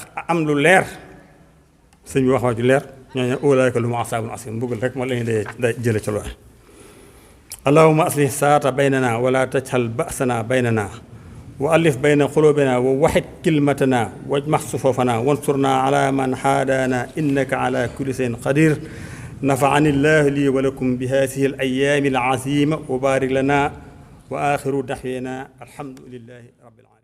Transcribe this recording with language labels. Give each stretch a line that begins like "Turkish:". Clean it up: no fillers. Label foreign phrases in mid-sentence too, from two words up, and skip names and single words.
Wolof: am lu leer sëñ bi wax ci leer
Arabic: ñooñu أولئك لهم عذاب عظيم
Wolof: mbugal rek moo la ñuy day jële ci loolu
Arabic: اللهم أصلح ذات بيننا ولا تجعل بأسنا بيننا وألف بين قلوبنا ووحد كلمتنا واجمع صفوفنا وانصرنا على من عادانا إنك على كل شيء قدير نفعني الله لي ولكم بهذه الأيام العظيمة وبارك لنا وآخر دعوانا الحمد لله رب العالمين